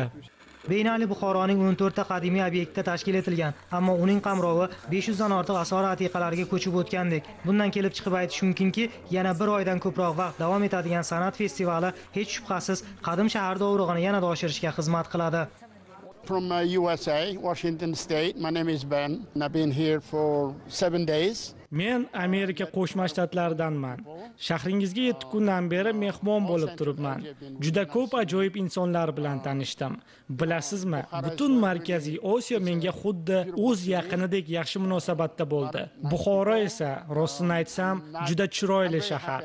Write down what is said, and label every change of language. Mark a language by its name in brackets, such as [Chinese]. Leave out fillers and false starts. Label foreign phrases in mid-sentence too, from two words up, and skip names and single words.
[Uzbek] Beynali Buxoroning 14 ta qadimiy obyektda tashkil etilgan, ammo uning qamrovi 500 dan ortiq asor atiqalarga ko'chib o'tgandek. Bundan kelib chiqib aytish mumkinki, yana bir oydan ko'proq vaqt davom etadigan san'at festivali hech shubhasiz qadim shahar dovrug'ini yanada oshirishga xizmat qiladi. [English] From USA, Washington State. My name is Ben, and I've been here for 7 days. [Uzbek] Men Amerika Qo'shma Shtatlaridanman. Shahringizga 7 kundan beri mehmon bo'lib turibman. Juda ko'p ajoyib insonlar bilan tanishdim. Bilasizmi, butun Markaziy Osiyo menga xuddi o'z yaqinidek yaxshi munosabatda bo'ldi. Buxoro esa, rostini aytsam, juda chiroyli shahar.